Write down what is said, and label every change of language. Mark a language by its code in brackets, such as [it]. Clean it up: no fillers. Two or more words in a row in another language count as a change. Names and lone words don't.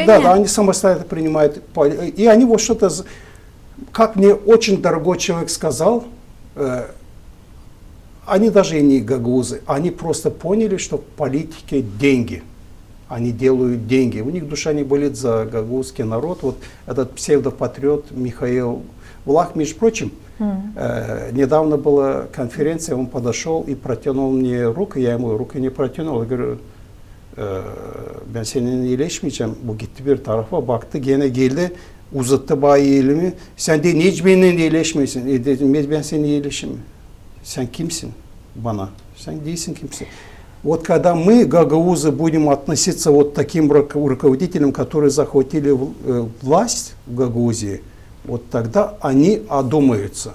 [ru] Да, они самостоятельно принимают. И они вот что-то, как мне очень дорогой человек сказал, они даже и не гагаузы, они просто поняли, что в политике деньги. Они делают деньги. У них душа не болит за гагаузский народ. Вот этот псевдопатриот Михаил Влах, между прочим, недавно была конференция, он подошел и протянул мне руку, я ему руку не протянул, я говорю, [gag] ben seninle iyileşmeyeceğim. Bu gitti bir tarafa baktı, gene geldi, uzattı bayi elimi. Sen de hiç benimle iyileşmiyorsun. Dedim, ben seninle iyileşim. Sen kimsin bana? Sen değilsin kimse. [ru] Вот когда мы, гагаузы, будем относиться вот таким руководителям, которые захватили власть в Гагаузии, вот тогда они одумаются.